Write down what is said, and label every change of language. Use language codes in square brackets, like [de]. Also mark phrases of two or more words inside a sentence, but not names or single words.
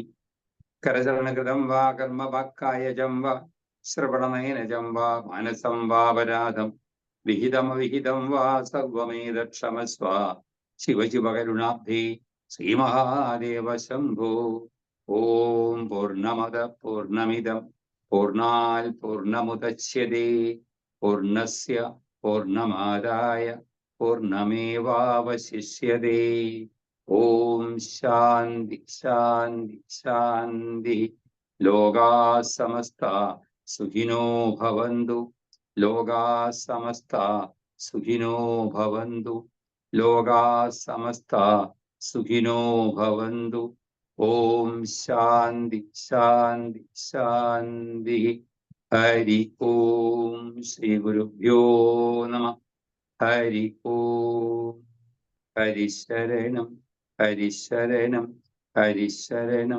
[sa] കരചരണകൃതം വാ കർമ്മ വാക്കായജം വാ ശ്രവണനയനജം വാ മാനസം വാപരാധം വിഹിതമവിഹിതം വാ സർവമേതക്ഷമസ്വ. ശിവശിവകരുണാബ്ധേ ശ്രീമഹാദേവ ശംഭോ. ഓം പൂർണ്ണമദ പൂർണ്ണമിദം പൂർണ്ണാത് പൂർണ്ണമുദച്യതേ പൂർണ്ണസ്യ പൂർണ്ണമാദായ പൂർണ്ണമേവാവശിഷ്യതേ. ഓം ശാന്തി ശാന്തി ശാന്തി. ലോകാ സമസ്താ സുഖിനോ ഭവന്തു. ലോകാ സമസ്താ സുഖിനോ ഭവന്തു. ലോകാ സമസ്താ സുഖിനോ ഭവന്തു. ഓം ശാന്തി ശാന്തി ശാന്തി. ഹരി ഓം. ശ്രീ ഗുരുഭ്യോ നമഃ. ഹരി ഓം. ഹരിശരണം ഹരിശരണം ഹരിശരണം.